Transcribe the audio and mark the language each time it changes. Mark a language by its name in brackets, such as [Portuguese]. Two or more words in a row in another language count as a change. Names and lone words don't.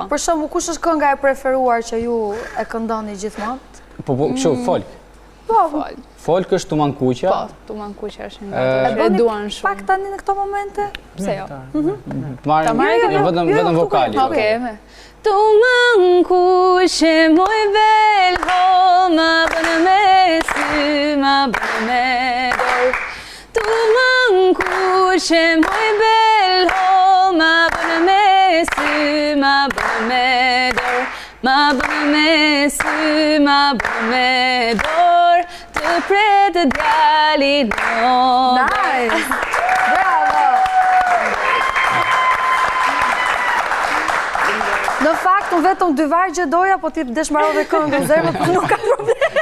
[Albanian] Për shembull, kush është kënga e preferuar që ju e këndoni gjithmonë? Kështu, folk. Po, Folk është Tuman Kuqa. Po, Tuman Kuqa është një nga të duan shumë. Pak tani në këto momente? Pse jo? Marrim vetëm vokali. Okej. Tuman Kuqe moj bel ho, ma bënë me sy, ma bënë me dorë. Tuman Kuqe moj bel ho, ma bënë me sy, ma bënë me dorë. Ma bënë me sy, ma bënë me dorë, të pretë djali në [English] Nice! Bravo! [Albanian] Në fakt, unë vetëm 2 vargje doja, po ti dëshmarove këngën zemrën, po nuk ka problem.